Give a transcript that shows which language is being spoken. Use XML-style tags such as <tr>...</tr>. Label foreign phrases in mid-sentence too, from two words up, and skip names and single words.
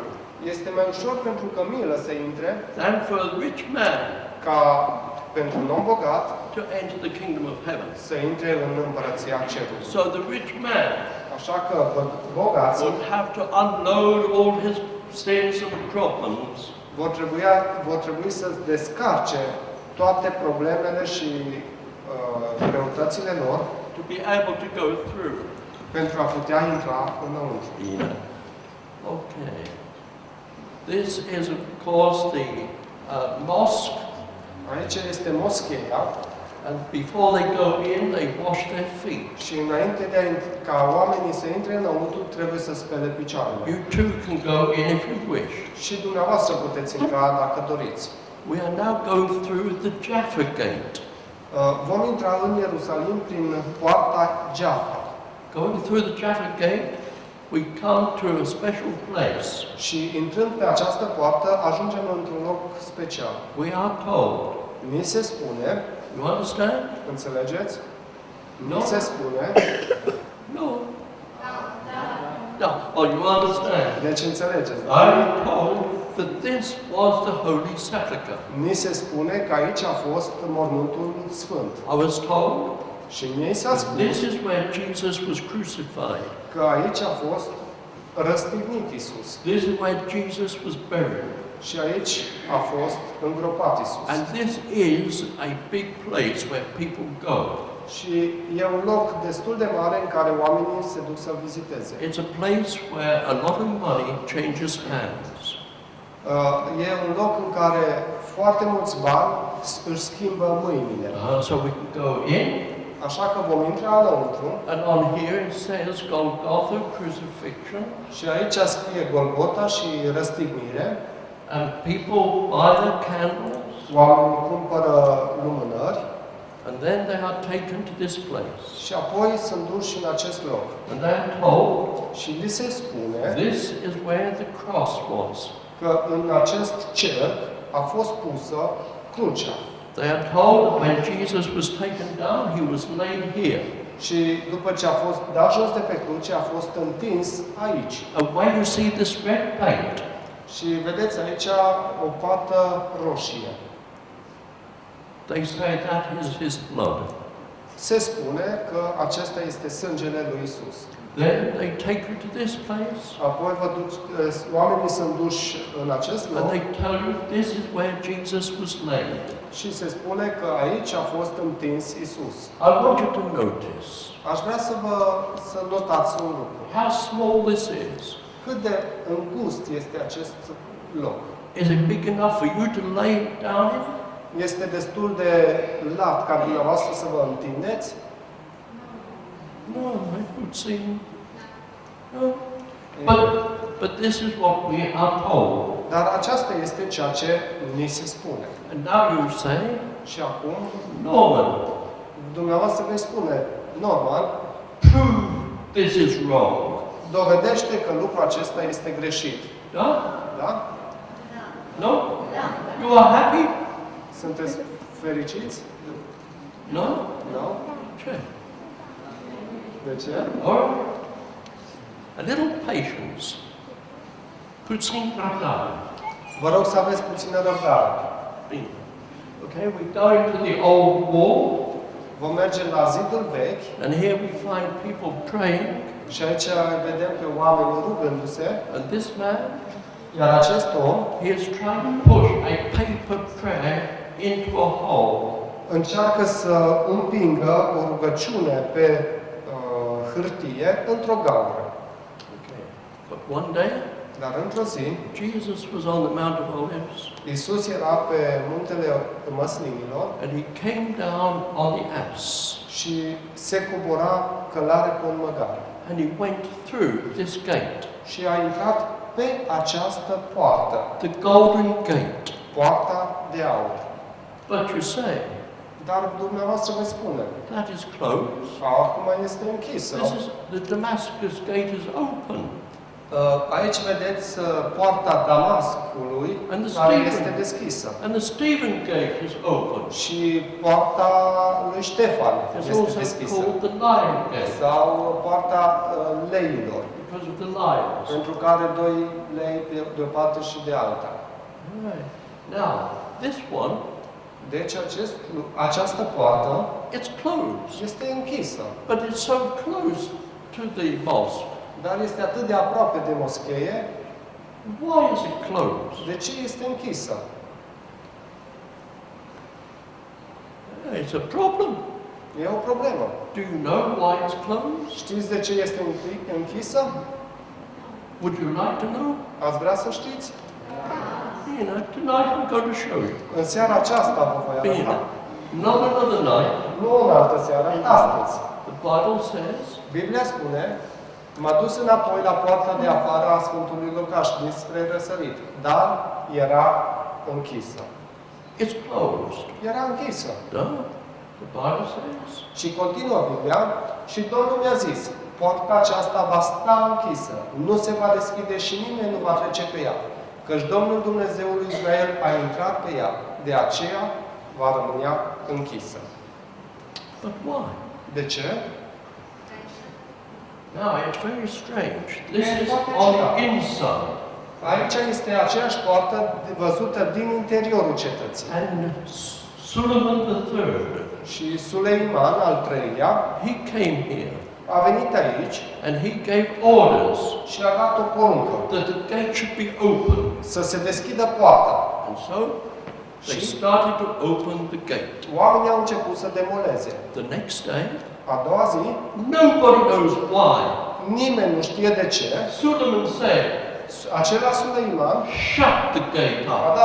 <ro>este mai ușor pentru cămilă să intre</ro> <en>than for a rich man</en> <ro>ca pentru un om bogat</ro> <en>to enter the kingdom of heaven.</en> <ro>să intre în Împărăția Cerului.</ro> <en>So the rich man</en> <ro>Așa că bogații</ro> <en>would have to unload all his sins and problems</en> <ro>vor trebui să descarce toate problemele și greutățile lor</ro> <en>to be able to go through.</en> <ro>pentru a putea intra înăuntru.</ro> <en>Yeah. Okay. This is, of course, the mosque.</en> <ro>Aici este moscheea</ro> <en>And before they go in, they wash their feet.</en> <ro>și înainte de ca oamenii să intre înăuntru, trebuie să spele picioarele.</ro> <en>You too can go in if you wish.</en> <ro>Și dumneavoastră puteți intra dacă doriți.</ro> <en>We are now going through the Jaffa Gate.</en> <ro>Vom intra în Ierusalim prin poarta Jaffa.</ro> <en>Going through the Jaffa Gate, we come to a special place.</en> <ro>Și intrând pe această poartă, ajungem într-un loc special.</ro> <en>We are told.</en> <ro>Ni se spune,</ro> <en>You understand?</en> <ro>înțelegeți?</ro> <en>No.</en> <ro>Ni se spune,</ro> <en>No. No. Oh, you understand?</en> <ro>deci înțelegeți.</ro> <en>I'm told that this was the Holy Sepulchre.</en> <ro>Ni se spune că aici a fost mormântul sfânt.</ro> <en>I was told</en> <ro>Și mie s-a spus</ro> <en>this is where Jesus was crucified.</en> <ro>că aici a fost răstignit Isus.</ro> <en>This is where Jesus was buried.</en> <ro>Și aici a fost îngropat Isus.</ro> <en>And this is a big place where people go.</en> <ro>Și e un loc destul de mare în care oamenii se duc să-l viziteze.</ro> <en>It's a place where a lot of money changes hands.</en> <ro>E un loc în care foarte mulți bani își schimbă mâinile.</ro> <en>So we can go in,</en> <ro>Așa că vom intra înăuntru</ro> <en>and on here it says Golgotha crucifixion,</en> <ro>și aici scrie Golgota și răstignire.</ro> <en>and people buy their candles,</en> <ro>Oamenii cumpără lumânări</ro> <en>and then they are taken to this place.</en> <ro>și apoi sunt duși în acest loc.</ro> <en>And they are told</en> <ro>Și li se spune</ro> <en>this is where the cross was.</en> <ro>că în acest cerc a fost pusă crucea.</ro> <en>They are told that when Jesus was taken down, he was laid here.</en> <ro>Și după ce a fost dat jos de pe cruce, a fost întins aici.</ro> <en>And when you see this red paint,</en> <ro>Și vedeți aici o pată roșie.</ro> <en>they say that is his blood.</en> <ro>Se spune că acesta este sângele lui Isus.</ro> <en>Then they take you to this place,</en> <ro>Apoi oamenii sunt duși în acest</ro> <en>and</en> <ro>loc</ro> <en>they tell you this is where Jesus was laid.</en> <ro>și se spune că aici a fost întins Isus.</ro> <en>I want you to notice</en> <ro>Aș vrea să notați un lucru.</ro> <en>how small this is.</en> <ro>Cât de îngust este acest loc.</ro> <en>Is it big enough for you to lay down in?</en> <ro>Este destul de lat ca dumneavoastră să vă întindeți?</ro> <en>No, it would seem. No. But this is what we are told.</en> <ro>Dar aceasta este ceea ce ni se spune.</ro> <en>And now you say,</en> <ro>Și acum, Norman, dumneavoastră vei spune,</ro> <en>Norman, prove this is wrong.</en> <ro>dovedește că lucrul acesta este greșit.</ro> <en>No?</en> <ro>Da?</ro> <en>No? You are happy?</en> <ro>Sunteți fericiți?</ro> <en>No?</en> <ro>Nu?</ro> <en>Okay.</en> <ro>De ce?</ro> <en>Or a little patience.</en> <ro>Puțin răbdare. Vă rog să aveți puțină răbdare. Bine.</ro> <en>Okay, we're going to the old wall,</en> <ro>Vom merge la zidul vechi</ro> <en>and here we find people praying,</en> <ro>și aici vedem pe oameni rugându-se,</ro> <en>and this man,</en> <ro>iar acest om</ro> <en>he is trying to push a paper prayer into a hole.</en> <ro>încearcă să împingă o rugăciune pe hârtie într-o gaură.</ro> <en>Okay. But one day,</en> <ro>Dar într-o zi,</ro> <en>Jesus was on the Mount of Olives,</en> <ro>Iisus era pe muntele Măslinilor</ro> <en>and he came down on the ass,</en> <ro>și se cobora călare pe un măgar.</ro> <en>and he went through this gate,</en> <ro>Și a intrat pe această poartă,</ro> <en>the golden gate.</en> <ro>poarta de aur.</ro> <en>But you say,</en> <ro>Dar dumneavoastră vă spune,</ro> <en>that is closed.</en> <ro>acum este închisă.</ro> <en>This is, the Damascus gate is open.</en> <ro>Aici vedeți poarta Damascului,</ro> <en>And the</en> <ro>care</ro> <en>Stephen.</en> <ro>este deschisă.</ro> <en>And the Stephen gate is open.</en> <ro>Și poarta lui Ștefan</ro> <en>It's</en> <ro>este</ro> <en>also</en> <ro>deschisă.</ro> <en>called the lion gate</en> <ro>Sau poarta leilor,</ro> <en>because of the lions.</en> <ro>pentru că are doi lei de o parte și de alta.</ro> <en>Right. Now, this one,</en> <ro>Deci această poartă it's closed, este închisă,</ro> <en>but it's so close to the mosque.</en> <ro>dar este atât de aproape de moschee.</ro> <en>Why is it closed?</en> <ro>De ce este închisă?</ro> <en>It's a problem.</en> <ro>E o problemă.</ro> <en>Do you know why it's closed?</en> <ro>Știți de ce este închisă?</ro> <en>Would you like to know?</en> <ro>Ați vrea să știți?</ro> <en>You know, tonight I'm going to show you.</en> <ro>În seara aceasta vă voi Bine. arăta.</ro> <en>Not another night.</en> <ro>Nu în altă seară, astăzi.</ro> <en>The Bible says,</en> <ro>Biblia spune, m-a dus înapoi la poarta de afară a Sfântului Locaș, dinspre răsărit, dar era închisă.</ro> <en>it's closed.</en> <ro>Era închisă.</ro> <en>No, the Bible says,</en> <ro>Și continuă Biblia, și Domnul mi-a zis, poarta aceasta va sta închisă, nu se va deschide și nimeni nu va trece pe ea, căci Domnul Dumnezeul lui Israel a intrat pe ea, de aceea va rămânea închisă.</ro> <en>but why?</en> <ro>De ce?</ro> <en>Now, it's very strange. This is on the inside.</en> <ro>Aici este aceeași poartă văzută din interiorul cetății.</ro> <en>And Solomon III,</en> <ro>Și Suleiman, al treilea,</ro> <en>he came here</en> <ro>a venit aici</ro> <en>and he gave orders</en> <ro>și a dat o poruncă</ro> <en>that the gate should be open.</en> <ro>să se deschidă poarta.</ro> <en>And so they started to open the gate.</en> <ro>Oamenii au început să demoleze.</ro> <en>The next day,</en> <ro>A doua zi,</ro> <en>nobody knows why.</en> <ro>nimeni nu știe de ce,</ro> <en>Solomon said,</en> <ro>acela Suleiman</ro> <en>shut the gate</en> <ro>a</ro> <en>up.</en>